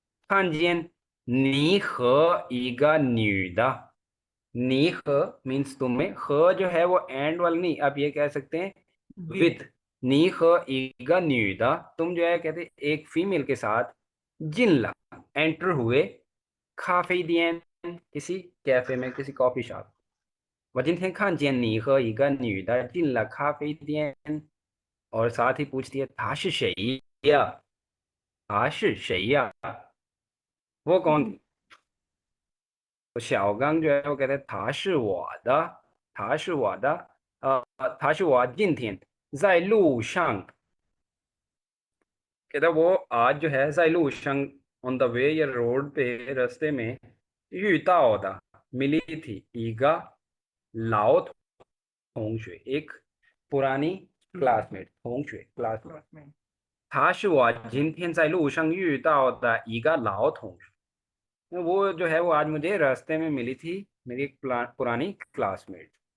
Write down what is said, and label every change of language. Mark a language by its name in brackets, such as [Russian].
[Hindi] खानजियन [Chinese] 你和一个女的，你和 [Hindi] means तुम्हें, ह जो है वो एंड वाला नहीं, आप ये कह सकते हैं विद। [Chinese] 你和一个女的 [Hindi] तुम जो है कहते एक फीमेल के साथ, जिनला एंटर हुए, काफे दियन किसी कैफे में, किसी कॉफी शॉप। [Chinese] 我今天看见你和一个女的进了咖啡店 [Hindi] और साथ ही पूछती है [Chinese] 他是谁呀? 他是谁呀? [Hindi] वो कौन थी? तो शाओगांग जो है वो कहते हैं [Chinese] 他是我的, 他是我的, 他是我今天在路上, [Hindi] कहता है वो आज जो है [Chinese] 在路上 [Hindi] ऑन द वे या रोड पे, रास्ते में, [Chinese] 遇到的 [Hindi] मिली थी, [Chinese] 一个老同学 [Hindi] एक पुरानी क्लासमेट, [Chinese] 同学 [Hindi] क्लासमेट, [Chinese] 他是我今天在路上遇到的一个老同学, [Hindi] वो जो है वो आज मुझे रास्ते में मिली थी, मेरी एक पुरानी क्लासमेट।